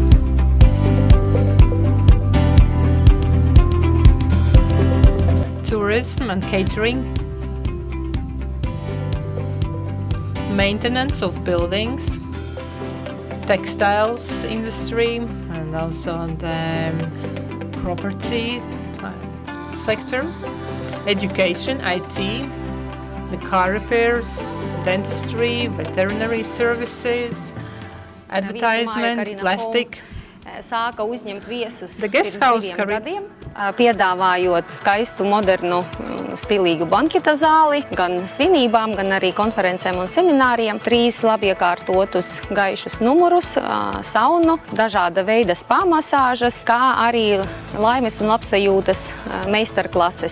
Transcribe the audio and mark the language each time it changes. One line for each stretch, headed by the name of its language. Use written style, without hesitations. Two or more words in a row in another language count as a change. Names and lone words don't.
English: tourism and catering, maintenance of buildings, textiles industry, and also the property sector, education, IT, the car repairs, dentistry, veterinary services, advertisement, plastic.
Latvian: Sāka uzņemt viesus
English: The guest house
Latvian: gadiem, piedāvājot skaistu, modernu, stilīgu banketa zāli gan svinībām, gan arī konferencēm un semināriem. 3 labi iekārtotus gaišus numurus, saunu, dažāda veida spā masāžas, kā arī laimes un labsajūtas meistarklases.